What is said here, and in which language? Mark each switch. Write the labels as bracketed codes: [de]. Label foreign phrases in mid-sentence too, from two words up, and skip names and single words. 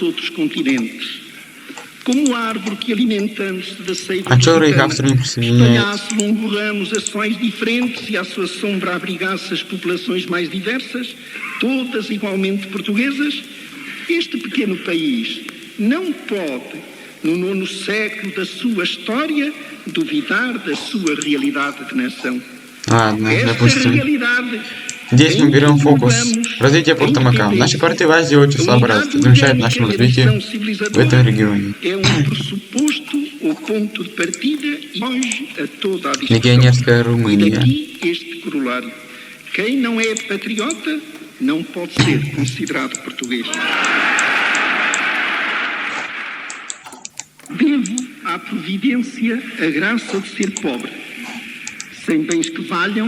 [pt] outros continentes, como árvore que, alimentando-se da seiva espalhasse longo ramos ações diferentes e à sua sombra abrigasse as populações mais diversas, todas igualmente portuguesas, este pequeno país não pode, no 9º século da sua história, duvidar da sua realidade de nação. Esta realidade. [ru] Здесь мы берем фокус развития порта Макао. Наши порты в Азии очень слаборазвиты, это мешает нашему развитию в этом регионе. Легионерская Румыния. [pt] Quem não é patriota não pode ser considerado português. Devo à providência a graça de ser pobre, sem bens que valham.